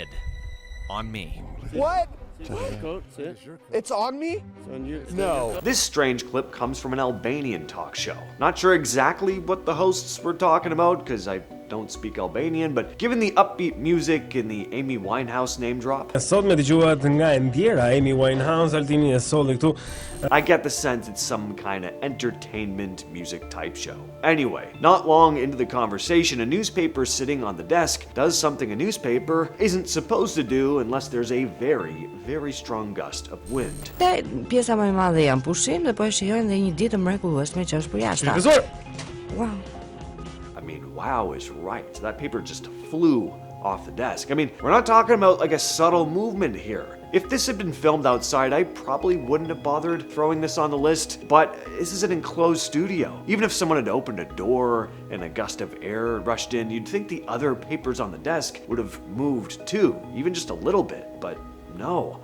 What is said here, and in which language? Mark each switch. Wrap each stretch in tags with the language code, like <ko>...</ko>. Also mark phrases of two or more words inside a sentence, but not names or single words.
<en>On me. What? It's on me? No. This strange clip comes from an Albanian talk show. Not sure exactly what the hosts were talking about, because I don't speak Albanian, but given the upbeat music and the Amy Winehouse name drop,</en> <sq>Sot me dëgjuat nga e ndjera, Amy Winehouse, Altini e solli këtu.</sq> <en>I get the sense it's some kind of entertainment music type show. Anyway, not long into the conversation, a newspaper sitting on the desk does something a newspaper isn't supposed to do unless there's a very, very strong gust of wind.</en> <sq>Pjesa më e madhe janë pushim dhe po e shijojnë dhe një ditë mrekullueshme që është për jashtë. Profesor!</sq> <en>Wow. I mean, wow is right. That paper just flew off the desk. I mean, we're not talking about like a subtle movement here. If this had been filmed outside, I probably wouldn't have bothered throwing this on the list, but this is an enclosed studio. Even if someone had opened a door and a gust of air rushed in, you'd think the other papers on the desk would have moved too, even just a little bit, but no.</en>